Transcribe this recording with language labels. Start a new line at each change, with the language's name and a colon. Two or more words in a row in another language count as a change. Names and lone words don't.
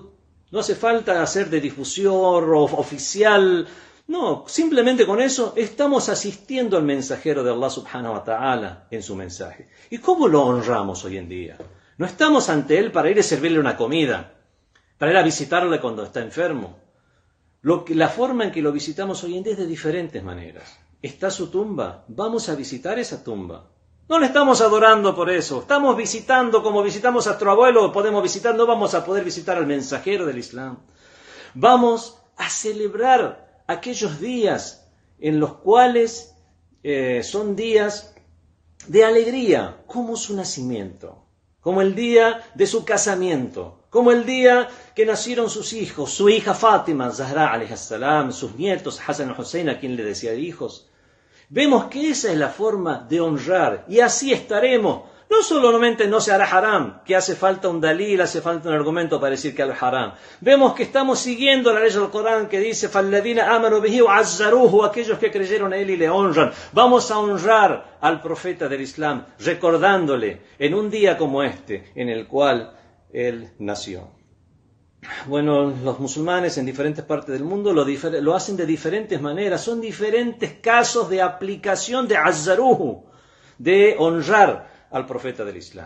Spanish: No hace falta hacer de difusor o oficial, no, simplemente con eso estamos asistiendo al mensajero de
Arabic: الله سبحانه وتعالى
Spanish: en su mensaje. ¿Y cómo lo honramos hoy en día? No estamos ante él para ir a servirle una comida, para ir a visitarle cuando está enfermo. La forma en que lo visitamos hoy en día es de diferentes maneras. Está su tumba, vamos a visitar esa tumba. No le estamos adorando por eso, estamos visitando como visitamos a nuestro abuelo, podemos visitar, no vamos a poder visitar al mensajero del Islam. Vamos a celebrar aquellos días en los cuales son días de alegría, como su nacimiento, como el día de su casamiento, como el día que nacieron sus hijos, su hija Fátima,
Arabic: الزهراء عليها السلام,
Spanish: sus nietos Hasan y Hussein, a quien le decía hijos. Vemos que esa es la forma de honrar, y así estaremos. No solamente no se hará haram, que hace falta un dalil, hace falta un argumento para decir que es haram. Vemos que estamos siguiendo la ley del Corán que dice
Arabic: فَالَّذِينَ آمَنُوا بِهِ وَعَزَّرُوهُ,
Spanish: aquellos que creyeron en él y le honran. Vamos a honrar al profeta del Islam, recordándole en un día como este, en el cual él nació. Bueno, los musulmanes en diferentes partes del mundo lo hacen de diferentes maneras. Son diferentes casos de aplicación de azzaruhu, de honrar al profeta del Islam.